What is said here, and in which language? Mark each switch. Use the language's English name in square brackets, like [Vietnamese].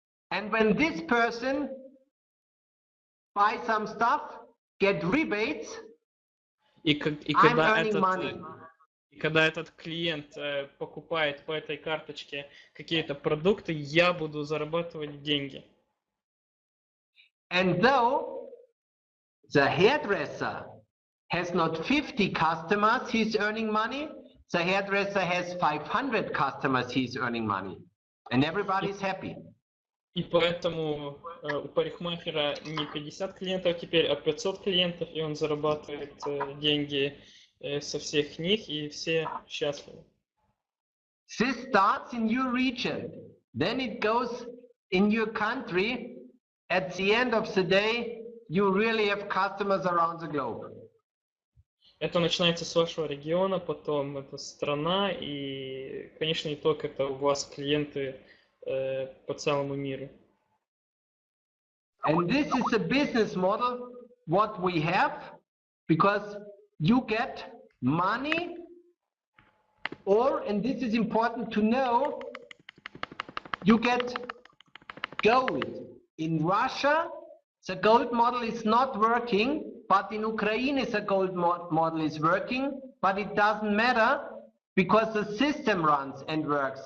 [English] And when this person buy some stuff, get rebates, I'm earning money. [Russian] И когда этот клиент покупает по этой карточке какие-то продукты, я буду зарабатывать деньги. [English] And though the hairdresser has not 50 customers, he's earning money. The hairdresser has 500 customers, he's earning money. And everybody is happy. [Russian] И поэтому у парикмахера не 50 клиентов теперь, а 500 клиентов, и он зарабатывает деньги со всех них, и все счастливы. [English] This starts in your region, then it goes in your country. At the end of the day, you really have customers around the globe. [Russian] Это начинается с вашего региона, потом это страна и, конечный итог это у вас клиенты по целому миру. [English] And this is a business model what we have, because you get money, or, and this is important to know, you get gold. In Russia, the gold model is not working, but in Ukraine the gold model is working, but it doesn't matter because the system runs and works.